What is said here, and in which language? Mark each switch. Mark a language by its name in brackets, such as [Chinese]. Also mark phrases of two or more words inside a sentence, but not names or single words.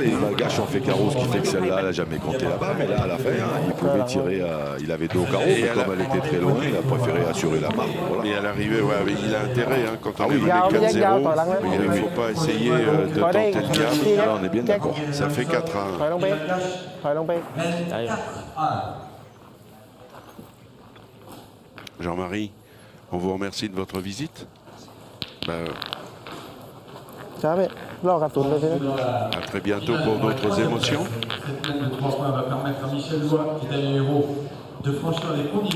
[French] Les Malgaches ont fait carreau, ce qui fait que celle-là, elle n'a jamais compté là-bas. Mais là, à la fin, il pouvait tirer. Il avait 2 au carreau, Et mais à comme la- elle était très loin, il a préféré assurer la marque. Voilà. Et à l'arrivée, ouais, mais il a intérêt, hein, quand on est oui. mené Yao, 4-0, Yao, Yao, il ne faut pas essayer de [Vietnamese] Có đây, [French] tenter le diable. Là, on est bien d'accord. Ça fait 4 à 1. [Thai] ถอยลงไปถอยลงไป [French] Jean-Marie, on vous remercie de votre visite. Ben, [Thai] ช้าไปรอกระสุนเลยใช่ไหม [French] à très bientôt pour d'autres émotions. Cette peine de 3 points va permettre à Michel Lois, qui est un héros, de franchir les premiers.